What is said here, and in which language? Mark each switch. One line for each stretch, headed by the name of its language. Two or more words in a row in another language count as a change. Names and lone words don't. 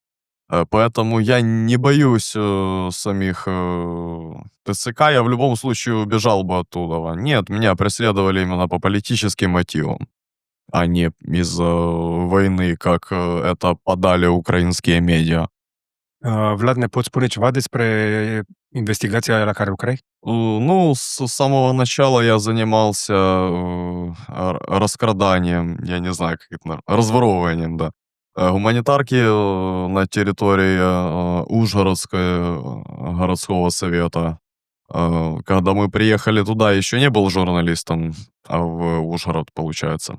Russian: Поэтому я не боюсь самих ТЦК. Я в любом случае убежал бы оттуда. Нет, меня преследовали именно по политическим мотивам, а не из войны, как это подали украинские медиа.
Romanian: Vlad, ne poți spune ceva despre investigația la care lucrai?
Russian: Ну, с самого начала я занимался раскраданием, я не знаю, как это, разворовыванием, да. Гуманитарки на территории городского совета. Когда мы приехали туда, еще не был журналистом, а в Ужгород, получается.